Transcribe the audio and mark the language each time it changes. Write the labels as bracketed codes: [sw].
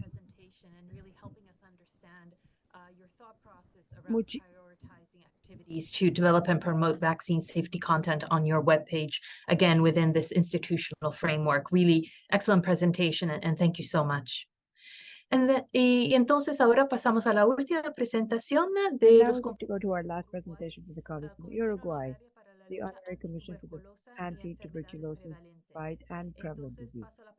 [en] Presentation and really helping us understand your thought process around prioritizing activities to develop and promote vaccine safety content on your webpage, again, within this institutional framework. Really excellent presentation, and thank you so much. [es] Y entonces ahora pasamos a la última presentación de [en] Now [es] los [en] we're going to go to our last presentation for the colleagues from Uruguay, the Honorary Commission for the Anti-Tuberculosis Fight and Prevalent Disease.